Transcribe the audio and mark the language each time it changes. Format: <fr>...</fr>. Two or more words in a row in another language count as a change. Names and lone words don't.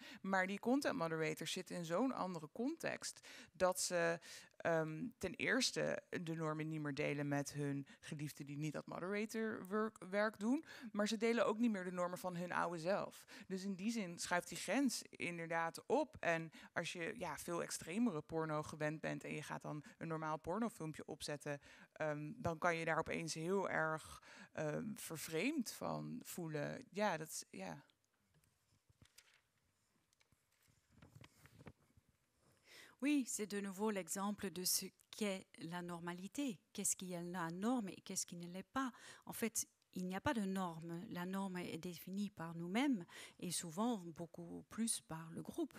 <nl>Maar die</nl> <en>content moderators</en> <nl>zitten in zo'n andere context dat ze ten eerste de normen niet meer delen met hun geliefden die niet dat moderatorwerk doen, maar ze delen ook niet meer de normen van hun oude zelf. Dus in die zin schuift die grens inderdaad op. En als je veel extremere porno gewend bent en je gaat dan een normaal pornofilmpje opzetten, dan kan je daar opeens heel erg vervreemd van voelen.</nl> <fr>Oui, c'est de nouveau l'exemple de ce qu'est la normalité. Qu'est-ce qui est la norme et qu'est-ce qui ne l'est pas? En fait, il n'y a pas de norme. La norme est définie par nous-mêmes et souvent beaucoup plus par le groupe.</fr>